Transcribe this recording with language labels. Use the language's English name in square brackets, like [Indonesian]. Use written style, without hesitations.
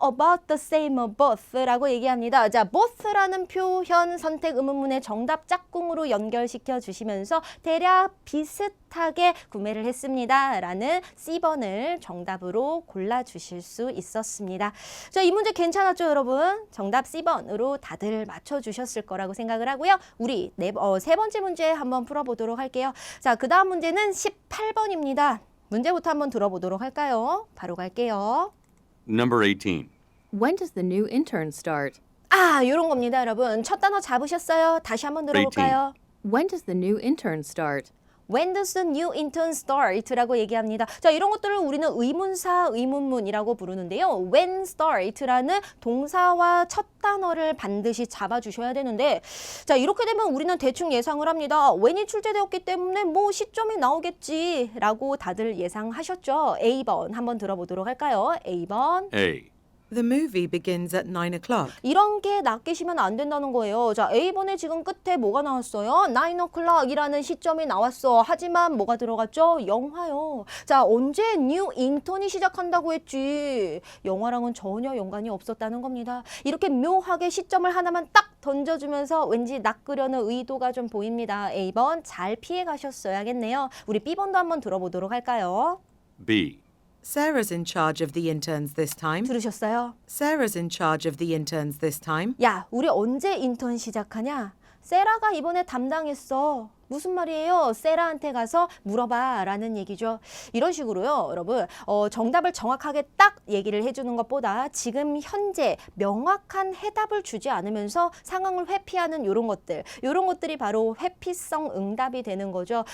[English] About the same of both [Korean] 라고 얘기합니다. 자, both라는 표현 선택 의문문의 정답 짝꿍으로 연결시켜 주시면서 대략 비슷하게 구매를 했습니다. 라는 C번을 정답으로 골라주실 수 있었습니다. 자, 이 문제 괜찮았죠, 여러분? 정답 C번으로 다들 맞춰주셨을 거라고 생각을 하고요. 우리 세 번째 문제 한번 풀어보도록 할게요. 자, 그 다음 문제는 18번입니다. 문제부터 한번 들어보도록 할까요? 바로 갈게요. [English] Number 18. When does the new intern start? [Korean] 이런 겁니다, 여러분. 첫 단어 잡으셨어요? 다시 한번 들어볼까요? [English] When does the new intern start? When does the new intern start? [Korean] 라고 얘기합니다. 자, 이런 것들을 우리는 의문사, 의문문이라고 부르는데요. When start라는 동사와 첫 단어를 반드시 잡아주셔야 되는데 자, 이렇게 되면 우리는 대충 예상을 합니다. when이 출제되었기 때문에 뭐 시점이 나오겠지 라고 다들 예상하셨죠? A번 한번 들어보도록 할까요? A번. [English] A. The movie begins at 9 o'clock. [Korean] 이런 게 낚이시면 안 된다는 거예요. 자, A번에 지금 끝에 뭐가 나왔어요? 9 o'clock이라는 시점이 나왔어. 하지만 뭐가 들어갔죠? 영화요. 자, 언제 new intern이 시작한다고 했지? 영화랑은 전혀 연관이 없었다는 겁니다. 이렇게 묘하게 시점을 하나만 딱 던져주면서 왠지 낚으려는 의도가 좀 보입니다. A번 잘 피해 가셨어야겠네요. 우리 B번도 한번 들어보도록 할까요? [English] B. Sarah's in charge of the interns this time. [Korean] 들으셨어요? [English] Sarah's in charge of the interns this time. [Korean] 야, 우리 언제 인턴 시작하냐? 세라가 이번에 담당했어. 무슨 말이에요? 세라한테 가서 물어봐 라는 얘기죠. 이런 식으로요, 여러분. 정답을 정확하게 딱 얘기를 해주는 것보다 지금 현재 명확한 해답을 주지 않으면서 상황을 회피하는 이런 것들이 바로 회피성 응답이 되는 거죠.